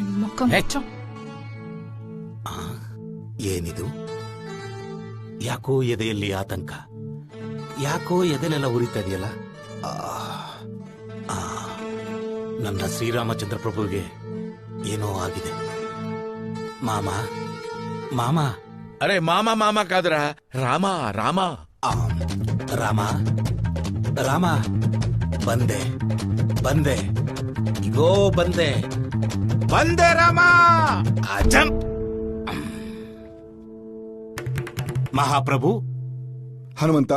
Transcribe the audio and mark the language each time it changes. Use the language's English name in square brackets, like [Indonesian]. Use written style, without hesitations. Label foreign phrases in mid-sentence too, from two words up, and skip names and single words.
[Kannada] ಏನಿದು? ಯಾಕೋ ಎದೆಯಲ್ಲಿ ಆತಂಕ, ಯಾಕೋ ಎದೆಲೆಲ್ಲ ಉರಿತದೆಯಲ್ಲ. ನನ್ನ ಶ್ರೀರಾಮಚಂದ್ರ ಪ್ರಭುವಿಗೆ ಏನೋ ಆಗಿದೆ. ಮಾಮ. [Telugu] అరే మామ కాదురా, రామ. [Kannada] ರಾಮ, ಬಂದೆ, ಇಗೋ ಬಂದೆ ರಾಮ. ಅಜಂ. ಮಹಾಪ್ರಭು. ಹನುಮಂತ.